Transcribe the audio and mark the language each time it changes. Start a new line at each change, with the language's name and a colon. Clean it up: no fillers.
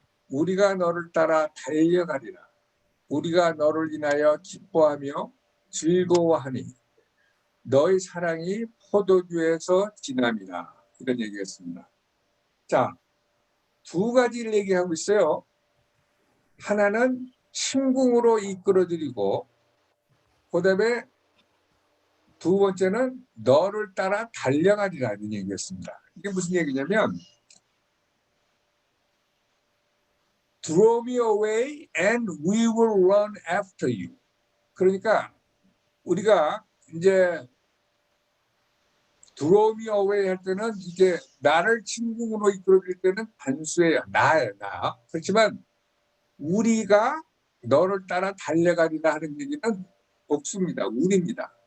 Korean: 우리가 너를 따라 달려가리라. 우리가 너를 인하여 기뻐하며 즐거워하니 너의 사랑이 포도주에서 진함이라. 이런 얘기였습니다. 자, 두 가지를 얘기하고 있어요. 하나는 침궁으로 이끌어들이고 그다음에 두 번째는 너를 따라 달려가리라는 얘기였습니다. 이게 무슨 얘기냐면
English: Draw me away and we will run after you.
Korean: 그러니까 우리가 이제
English: Draw me away
Korean: 할 때는 이게 나를 침궁으로 이끌어들 때는 단수예요. 나예요, 나. 그렇지만 우리가 너를 따라 달려가리라 하는 얘기는 복수입니다. 우리입니다.